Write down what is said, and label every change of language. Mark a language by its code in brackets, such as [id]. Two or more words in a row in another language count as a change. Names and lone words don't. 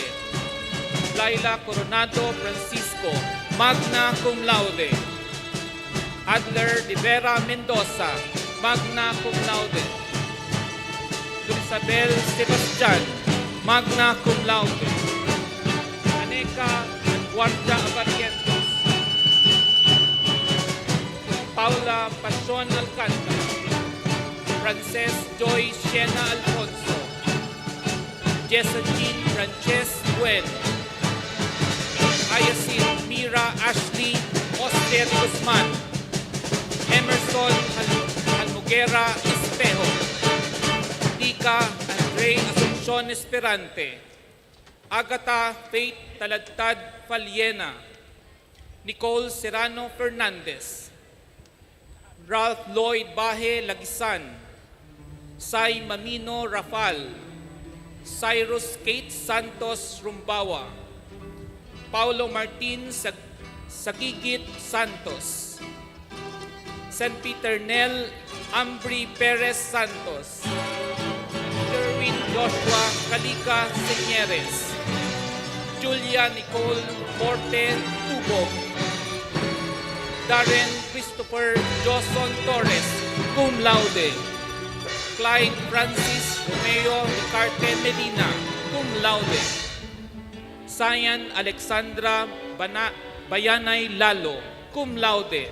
[en] Laila Coronado Francisco, [la] magna cum laude. [en] Adler de Vera Mendoza, [la] magna cum laude. [en] Isabel Sebastian, [la] magna cum laude. [en] Aneka Guardia Abarientos, Paula Pasion Alcantara, Frances Joy Siena Alfonso, Jessa Jean Frances Buen, Ayasin Mira Ashley Oster Guzman, Emerson Almuguera Espejo, Ika Andre Asuncion Esperante, Agatha Faith Taladtad Faliena, Nicole Serrano Fernandez, Ralph Lloyd Bahe Lagisan, Sai Mamino Rafal, Cyrus Kate Santos Rumbawa, Paulo Martin Sagigit Santos, San Peter Nel Ambri Perez Santos, Derwin Joshua Calica Señeres, Julia Nicole Morte Tubog, Darren Christopher Joson Torres, [la] cum laude. [en] Clyde Francis Romeo Ricarte Medina, [la] cum laude. [en] Sayan Alexandra Bayanay Lalo, [la] cum laude.